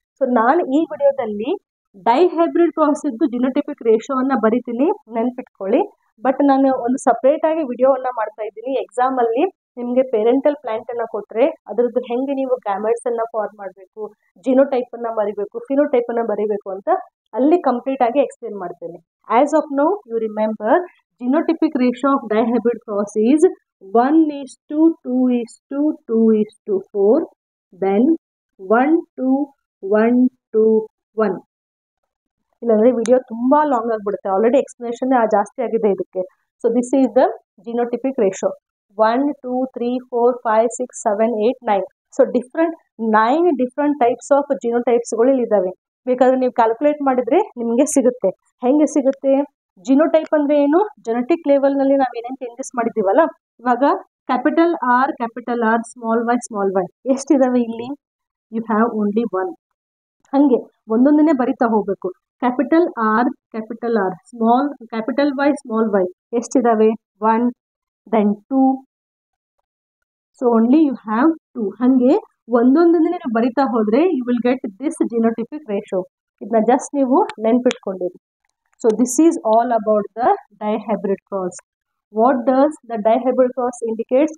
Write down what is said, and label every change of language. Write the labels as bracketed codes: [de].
[kn] So ನಾನು ಈ ವಿಡಿಯೋದಲ್ಲಿ ಡೈಹೈಬ್ರಿಡ್ ಕ್ರಾಸ್ ಇದ್ದು ಜಿನೋಟಿಪಿಕ್ ರೇಷಿಯೋವನ್ನ ಬರಿತೀನಿ, ನೆನ್ಪಿಟ್ಕೊಳ್ಳಿ. ಬಟ್ ನಾನು ಒಂದು ಸಪ್ರೇಟ್ ಆಗಿ ವಿಡಿಯೋವನ್ನ ಮಾಡ್ತಾ ಇದ್ದೀನಿ. ಎಕ್ಸಾಮ್ ಅಲ್ಲಿ ನಿಮಗೆ ಪೇರೆಂಟಲ್ ಪ್ಲಾಂಟ್ ಅನ್ನ ಕೊಟ್ರೆ ಅದರದ್ದು ಹೆಂಗೆ ನೀವು ಗ್ಯಾಮೆಟ್ಸ್ ಅನ್ನ ಫಾರ್ಮ್ ಮಾಡಬೇಕು, ಜಿನೋಟೈಪ್ ಅನ್ನ ಬರಿಬೇಕು, ಫಿನೋಟೈಪ್ ಅನ್ನ ಬರಿಬೇಕು ಅಂತ ಅಲ್ಲಿ ಕಂಪ್ಲೀಟ್ ಆಗಿ ಎಕ್ಸ್ಪ್ಲೇನ್ ಮಾಡ್ತೇನೆ. [en] As of now you remember genotypic ratio of dihybrid cross is 1:2:2:4, then 1:1:1. [kn] ಇಲ್ಲಾಂದ್ರೆ ವಿಡಿಯೋ ತುಂಬಾ ಲಾಂಗ್ ಆಗ್ಬಿಡುತ್ತೆ. ಆಲ್ರೆಡಿ ಎಕ್ಸ್ಪ್ಲನೇಷನ್ ಜಾಸ್ತಿ ಆಗಿದೆ ಇದಕ್ಕೆ. So this is the genotypic ratio. 1 2 3 4 5 6 7 8 9. So 9 different types of ಜಿನೋಟೈಪ್ಸ್ಗಳು ಇಲ್ಲಿ ಇದಾವೆ. ಬೇಕಾದ್ರೆ ನೀವು ಕ್ಯಾಲ್ಕುಲೇಟ್ ಮಾಡಿದ್ರೆ ನಿಮಗೆ ಸಿಗುತ್ತೆ. ಹೆಂಗೆ ಸಿಗುತ್ತೆ? ಜಿನೋಟೈಪ್ ಅಂದ್ರೆ ಏನು, ಜೆನೆಟಿಕ್ ಲೆವೆಲ್ ನಲ್ಲಿ ನಾವ್ ಏನೇನು ಚೇಂಜಸ್ ಮಾಡಿದೀವಲ್ಲ, ಇವಾಗ ಕ್ಯಾಪಿಟಲ್ ಆರ್ ಸ್ಮಾಲ್ ವೈ ಎಷ್ಟಿದಾವೆ ಇಲ್ಲಿ? You have only 1. ಹಂಗೆ ಒಂದೊಂದನ್ನೇ ಬರಿತಾ ಹೋಗ್ಬೇಕು. Capital R small, capital Y ಎಷ್ಟಿದಾವೆ? [en] 1, then 2. So only you have 2. [kn] ಹಂಗೆ ಒಂದೊಂದನ್ನೇ ನೀವು ಬರಿತಾ ಹೋದ್ರೆ you will get this genotypic ratio. ಇದನ್ನ ಜಸ್ಟ್ ನೀವು ನೆನ್ಪಿಟ್ಕೊಂಡಿರಿ. [en] So this is all about the dihybrid cross. What does the dihybrid cross indicates?